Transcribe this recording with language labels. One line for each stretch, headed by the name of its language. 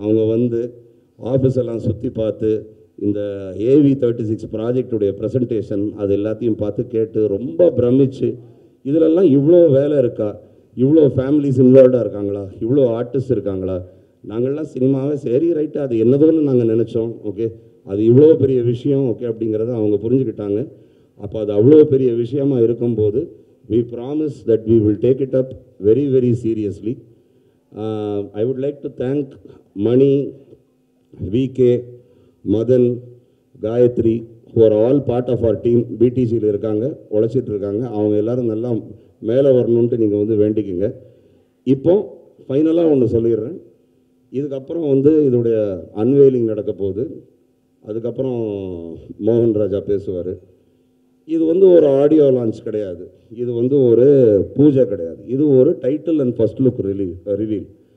Tamil: அவங்க வந்து ஆஃபீஸ் எல்லாம் சுற்றி பார்த்து இந்த AV36 ப்ராஜெக்டுடைய ப்ரெசன்டேஷன் அது எல்லாத்தையும் பார்த்து கேட்டு ரொம்ப பிரமிச்சு, இதிலெல்லாம் இவ்வளோ வேலை இருக்கா, இவ்வளோ ஃபேமிலிஸ் இன்வால்வ்டாக இருக்காங்களா, இவ்வளோ ஆர்டிஸ்ட் இருக்காங்களா, நாங்கள்லாம் சினிமாவே சரி ரைட்டு அது என்னதோன்னு நாங்கள் நினச்சோம். ஓகே, அது இவ்வளோ பெரிய விஷயம் ஓகே அப்படிங்கிறத அவங்க புரிஞ்சுக்கிட்டாங்க. அப்போ அது அவ்வளோ பெரிய விஷயமா இருக்கும்போது
English: we promise that we will take it up very very seriously. I would like to thank Mani, VK, Madan, Gayatri, who are all part of our team.
Tamil: BTCயில் இருக்காங்க, உழைச்சிட்டு இருக்காங்க. அவங்க எல்லாரும் நல்லா மேலே வரணுன்ட்டு நீங்கள் வந்து வேண்டிக்குங்க. இப்போ ஃபைனலாக ஒன்று சொல்லிடுறேன். இதுக்கப்புறம் வந்து இதோடைய அன்வெயிலிங் நடக்க போகுது. அதுக்கப்புறம் மோகன் ராஜா பேசுவார். இது வந்து ஒரு ஆடியோ லான்ச் கிடையாது, இது வந்து ஒரு பூஜை கிடையாது, இது ஒரு title and first look reveal.